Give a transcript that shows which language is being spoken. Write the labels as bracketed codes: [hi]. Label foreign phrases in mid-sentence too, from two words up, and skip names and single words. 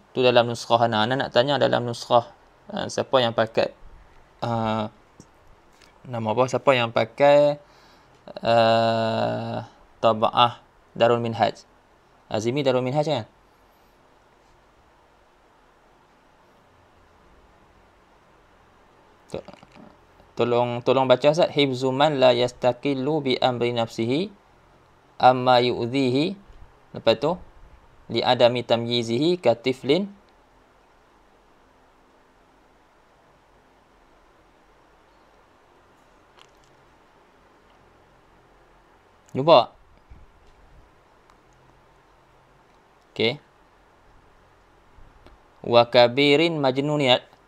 [ms] Tu dalam nuskhah ana nak tanya, dalam nuskhah siapa yang pakai nama apa, siapa yang pakai tabaah Darul Minhaj, Azimi Darul Minhaj kan? Tolong baca Ustaz. [ar] حفظ من لا يستقل بأمر نفسه عما يؤذيه, [ms] lepas tu [ar] لعدم تمييزه كطفل. [ms] Cuba. Okey. [ar] وكبير مجنون.